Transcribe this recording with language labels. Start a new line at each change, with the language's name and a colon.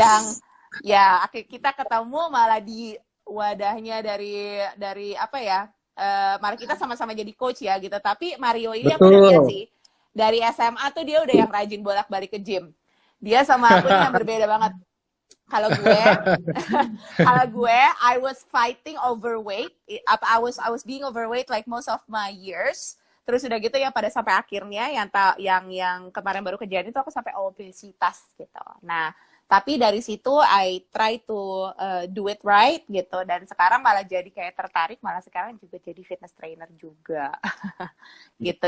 Indonesian: Yang ya kita ketemu malah di wadahnya dari apa ya, malah kita sama-sama jadi coach ya gitu. Tapi Mario ini aku udah lihat sih dari SMA tuh dia udah yang rajin bolak-balik ke gym. Dia sama aku ini yang berbeda banget. Kalau gue
English: I was fighting overweight. I was being overweight like most of my years.
Indonesian: Terus udah gitu ya pada sampai akhirnya yang kemarin baru kejadian itu aku sampai obesitas gitu. Nah, tapi dari situ
English: I try to do it right
Indonesian: gitu, dan sekarang malah jadi kayak tertarik, malah sekarang juga jadi fitness trainer juga. Gitu.